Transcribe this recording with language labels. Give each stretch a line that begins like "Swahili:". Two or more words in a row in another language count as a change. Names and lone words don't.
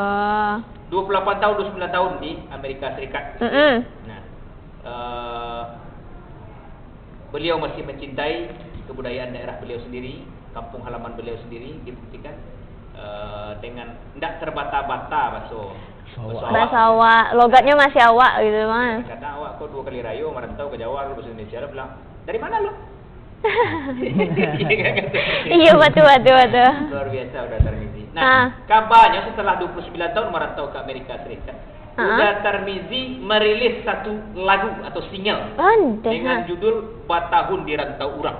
Indonesian: 28 tahun, 29 tahun di Amerika Serikat. Nah, beliau masih mencintai kebudayaan daerah beliau sendiri, kampung halaman beliau sendiri, dibuktikan dengan tidak terbata-bata bahasa awak, logatnya masih awak gitu mah. Kadang awak kok 2 kali rayu merantau ke Jawa lu bahasa Indonesia lu bilang, "Dari mana lu?" Iya betul. Luar biasa udah Tarmizi. Nah, kabarnya setelah 29 tahun merantau ke Amerika Serikat, udah Tarmizi merilis satu lagu atau single dengan judul Batahun di Rantau Urang.